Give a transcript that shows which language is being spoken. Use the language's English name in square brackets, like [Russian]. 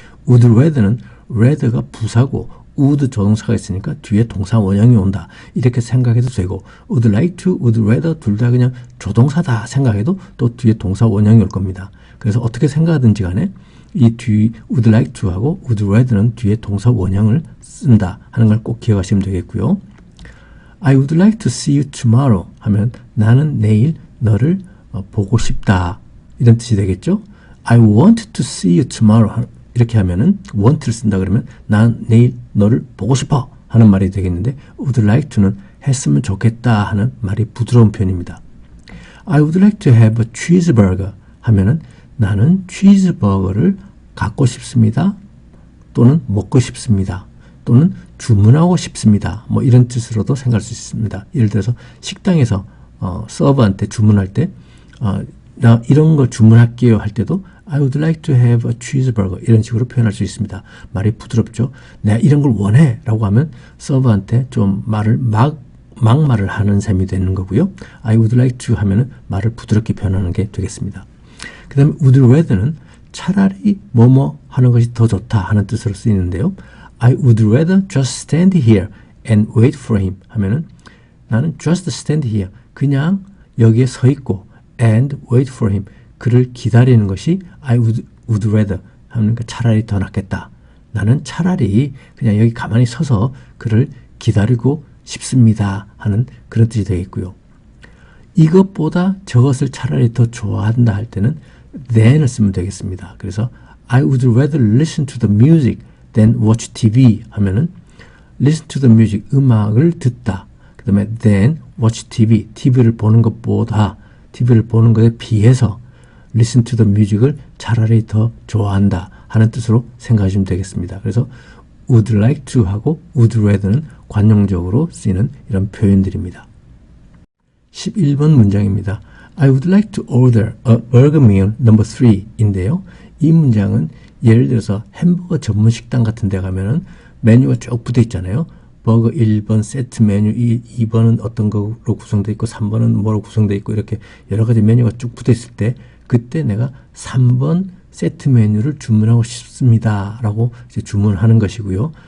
[Korean] would rather는 rather가 부사고 would 조동사가 있으니까 뒤에 동사 원형이 온다. 이렇게 생각해도 되고 would like to, would rather 둘 다 그냥 조동사다 생각해도 또 뒤에 동사 원형이 올 겁니다. 그래서 어떻게 생각하든지 간에 이 뒤 would like to하고 would rather는 뒤에 동사 원형을 쓴다 하는 걸 꼭 기억하시면 되겠고요. [English] I would like to see you tomorrow [Korean] 하면 나는 내일 너를 보고 싶다. 이런 뜻이 되겠죠. [English] I want to see you tomorrow [Korean] 이렇게 하면은 want를 쓴다 그러면 난 내일 너를 보고 싶어 하는 말이 되겠는데 would like to는 했으면 좋겠다 하는 말이 부드러운 표현입니다. [English] I would like to have a cheeseburger [Korean] 하면은 나는 치즈버거를 갖고 싶습니다. 또는 먹고 싶습니다. 또는 주문하고 싶습니다. 뭐 이런 뜻으로도 생각할 수 있습니다. 예를 들어서 식당에서 서버한테 주문할 때 나 이런 거 주문할게요 할 때도 [English] I would like to have a cheeseburger [Korean] 이런 식으로 표현할 수 있습니다. 말이 부드럽죠. 내가 이런 걸 원해 라고 하면 서버한테 좀 막말을 하는 셈이 되는 거고요. I would like to 하면은 말을 부드럽게 표현하는 게 되겠습니다. 그 다음에 would rather는 차라리 뭐뭐 하는 것이 더 좋다 하는 뜻으로 쓰이는데요. [English] I would rather just stand here and wait for him [Korean] 하면은 나는 [English] just stand here 그냥 여기에 서 있고 and wait for him [Korean] 그를 기다리는 것이 [English] I would rather [Korean] 하는 그 차라리 더 낫겠다. 나는 차라리 그냥 여기 가만히 서서 그를 기다리고 싶습니다 하는 그런 뜻이 되겠고요. 이것보다 저것을 차라리 더 좋아한다 할 때는 than을 쓰면 되겠습니다. 그래서 [English] I would rather listen to the music than watch TV [Korean] 하면은 [English] listen to the music [Korean] 음악을 듣다. 그 다음에 than watch TV TV를 보는 것보다 TV를 보는 것에 비해서 listen to the music을 차라리 더 좋아한다 하는 뜻으로 생각하시면 되겠습니다. 그래서 would like to 하고 would rather는 관용적으로 쓰이는 이런 표현들입니다. 11번 문장입니다. [English] I would like to order a burger meal number 3인데요. [Korean] 이 문장은 예를 들어서 햄버거 전문 식당 같은 데 가면은 메뉴가 쭉 붙어 있잖아요. 버거 1번 세트 메뉴 2번은 어떤 거로 구성되어 있고 3번은 뭐로 구성되어 있고 이렇게 여러 가지 메뉴가 쭉 붙어 있을 때 그때 내가 3번 세트 메뉴를 주문하고 싶습니다 라고 이제 주문하는 것이고요.